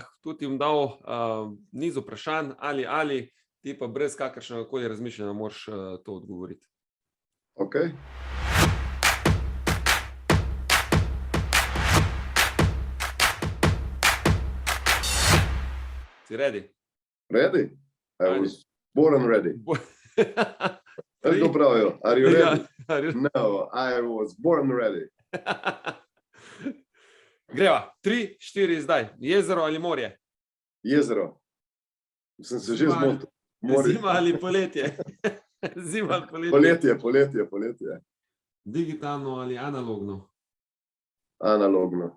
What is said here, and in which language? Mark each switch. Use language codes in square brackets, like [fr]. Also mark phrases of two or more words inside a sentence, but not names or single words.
[sl] Tu ti bom dal niz vprašanj, ali, ti pa brez kakršnega koli razmišljanja moraš to odgovoriti. Ok. Si ready? [en] Ready? I was born ready. [sl] Tako pravijo. [en] Are you ready? No, I was born ready. [sl] Greva, 3, 4 zdaj. Jezero ali morje? Jezero. Sem se že zmotil. Zima ali poletje? Zima ali poletje? Poletje. Digitalno ali analogno? Analogno.